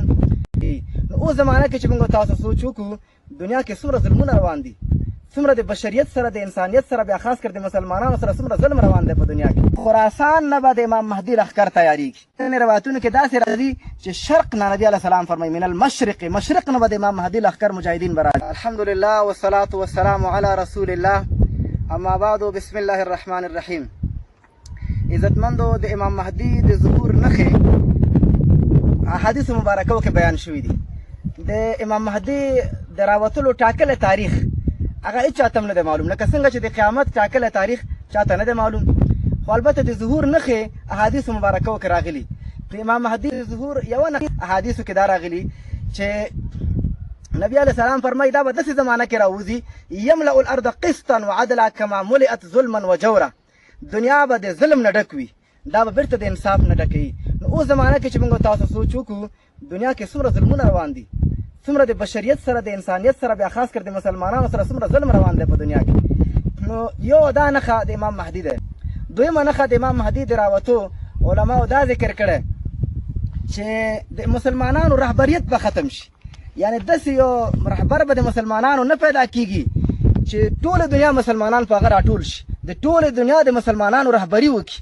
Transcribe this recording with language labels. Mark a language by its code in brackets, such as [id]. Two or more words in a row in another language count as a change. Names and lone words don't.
[ps] نو اوس زمانه کې چې موږ تاسو سوچ وکړو دنیا کې څومره ظلمونه روان دي، څومره د بشریت سره د انسانیت سره بیا خاص کر د مسلمانانو سره څومره ظلم روان دی په دنیا کې. خراسان نه به د امام مهدي لښکر تیارېږي. ځینې روایتونو کې داسې راځي چې شرق نه نبي علیه السلام فرمایي [ar] من المشرق، [ps] مشرق نه به د امام مهدي لښکر مجاهدین به راځي. [ar] الحمدلله والصلاة والسلام علی رسول الله، اما بعد بسم الله الرحمن الرحیم. [ps] عزتمندو د امام مهدي د ظهور نښې احادیثو مبارکو کې بیان شوي دي. د امام مهدي د راوتلو ټاکلی تاریخ هغه هېڅ چاته هم نه دی معلوم، لکه څنګه چې د قیامت ټاکلی تاریخ چاته نه دی معلوم. خو البته د ظهور نښې احادیثو مبارکو کې راغلي. د امام مهدي د ظهور یوه نښه احادیثو کې دا راغلي چې نبی علیه السلام فرمایي دا به داسې زمانه کې راوځي [ar] یملأ الارض قسطا وعدلا کما ملئت ظلما وجورا. [ps] دنیا به د ظلم نه ډک وي، دا به بیرته د انصاف نه ډکوي. نو اوس زمانه کې چې موږ تاسو سوچ وکړو دنیا کې څومره ظلمونه روان دي، څومره د بشریت سره د انسانیت سره بیا خاص کر د مسلمانانو سره څومره ظلم روان دی په دنیا کې. نو یو دا نښه د امام مهدي ده. دویمه نښه د امام مهدي د راوتو علماو دا ذکر کړی چې د مسلمانانو رهبریت به ختم شي، یعنی داسې یو رهبر به د مسلمانانو نه پیدا کیږي چې ټوله دنیا مسلمانان په هغه راټول شي، د ټولې دنیا د مسلمانانو رهبري وکړي.